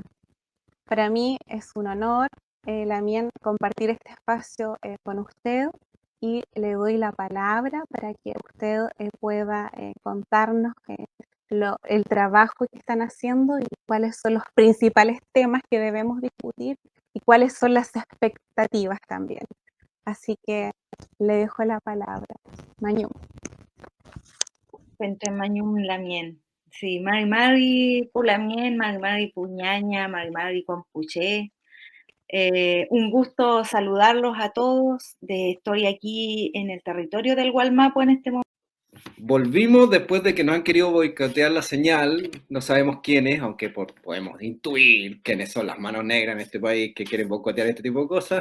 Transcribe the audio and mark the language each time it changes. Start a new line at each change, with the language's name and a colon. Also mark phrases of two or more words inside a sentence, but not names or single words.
Spanish: Para mí es un honor, Lamien, compartir este espacio con usted, y le doy la palabra para que usted pueda contarnos el trabajo que están haciendo y cuáles son los principales temas que debemos discutir y cuáles son las expectativas también. Así que le dejo la palabra.
Mapuche: Mañum. Entre Mañum Lamien. Sí, Mari Mari Pulamien, Mari Mari Puñaña, Mari Mari Compuché.
Spanish: Un gusto saludarlos a todos. Estoy aquí en el territorio del Gualmapo en este momento. Volvimos después de que nos han querido boicotear la señal, no sabemos quiénes, aunque podemos intuir quiénes son las manos negras en este país que quieren boicotear este tipo de cosas.